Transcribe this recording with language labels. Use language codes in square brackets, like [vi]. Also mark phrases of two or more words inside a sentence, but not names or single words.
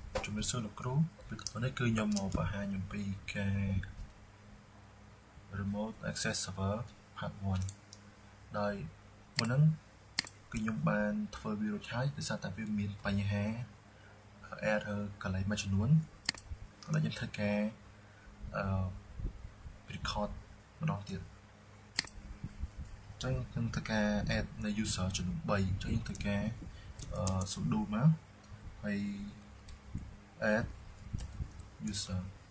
[km] ជំរាបសួរលោកគ្រូពីថ្ងៃនេះគឺខ្ញុំមកបង្ហាញអំពីការ [en] remote access server part 1 [km] ដោយមុនហ្នឹងគឺខ្ញុំបានធ្វើវារួចហើយដោយសារតែវាមានបញ្ហា error កន្លែងមួយចំនួនឥឡូវខ្ញុំធ្វើការ record ម្ដងទៀតអញ្ចឹងខ្ញុំធ្វើការ add នៅ user ចំនួន3អញ្ចឹងខ្ញុំធ្វើការsudo មកហើយ [en] add user